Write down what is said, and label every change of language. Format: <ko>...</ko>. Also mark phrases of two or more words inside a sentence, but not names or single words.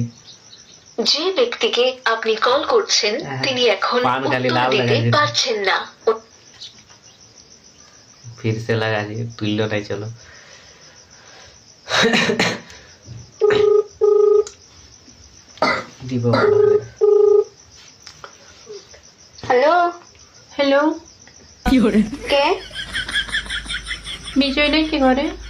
<bn>যে ব্যক্তিকে আপনি কল করছেন তিনি এখন</bn> <hi>पान खाली</hi> <bn>উত্তর</bn> <hi>लाल</hi> <bn>দিতে</bn> <hi>लगा</hi> <bn>পারছেন না।</bn> <hi>फिर से लगा दी, तुल्लो नहीं।</hi> <bn>चलो দিব। হ্যালো, হ্যালো, কে? বিজয় নাকি ঘরে?</bn>